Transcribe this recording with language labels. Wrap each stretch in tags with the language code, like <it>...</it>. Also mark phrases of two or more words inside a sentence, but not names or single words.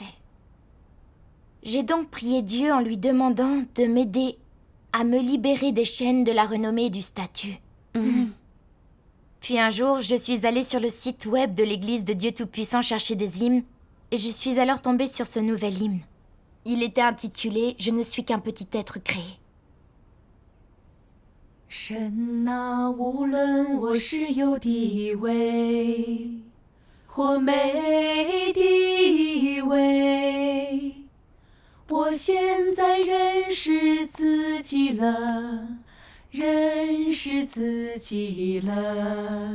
<fr>J'ai donc prié Dieu en lui demandant de m'aider à me libérer des chaînes de la renommée et du statut. Puis un jour, je suis allée sur le site web de l'église de Dieu Tout-Puissant chercher des hymnes, et je suis alors tombée sur ce nouvel hymne. Il était intitulé « Je ne suis qu'un petit être créé ».</fr> <zh>神啊，无论我是有地位或没地位，我现在认识自己了，认识自己了。</zh>